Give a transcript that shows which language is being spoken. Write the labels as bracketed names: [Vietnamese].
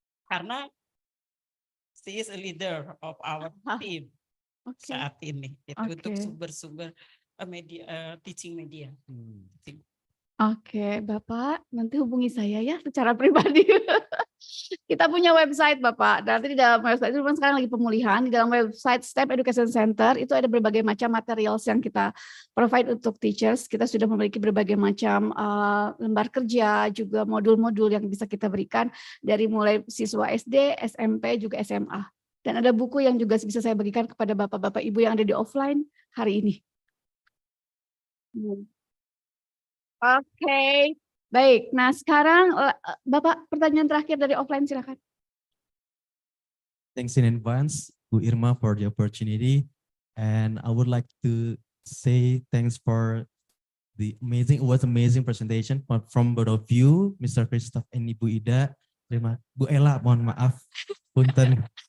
[Indonesian] Karena [English] she is a leader of our team. [Indonesian] Saat ini itu untuk sumber-sumber media [English] teaching media. [Indonesian] Oke, Bapak nanti hubungi saya ya secara pribadi. Kita punya website Bapak. Nanti di dalam website itu sekarang lagi pemulihan. Di dalam website STEP Education Center itu ada berbagai macam materials yang kita provide untuk teachers. Kita sudah memiliki berbagai macam lembar kerja, juga modul-modul yang bisa kita berikan dari mulai siswa SD, SMP, juga SMA. Dan ada buku yang juga bisa saya bagikan kepada Bapak-Bapak Ibu yang ada di offline hari ini. Oke, baik. Nah sekarang Bapak pertanyaan terakhir dari offline silakan. [English] Thanks in advance, Bu Irma, for the opportunity. And I would like to say thanks for the amazing presentation from both of you, Mr. [Indonesian] Christoph and Ibu Ida. Bu Ella, mohon maaf. Punten.